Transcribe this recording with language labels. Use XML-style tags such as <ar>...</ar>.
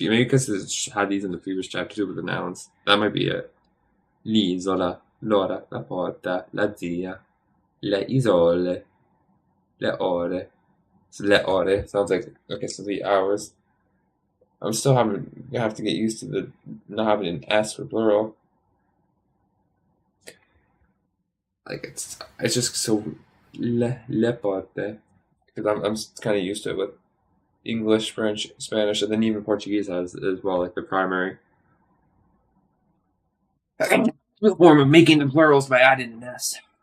<en>Maybe because I had these in the previous chapter too with the nouns. That might be it.</en> <it>L'isola, l'ora, la porta, la zia, le isole, le ore.</it> <en>So</en> <it>le ore</it> <en>sounds like okay, so the hours. I'm still having I have to get used to the not having an S for plural. Like it's just so</en> <it>le porte</it> <en>because I'm kind of used to it with English, French, Spanish, and then even Portuguese has as well, like the primary form of making the plurals by adding an S.</en>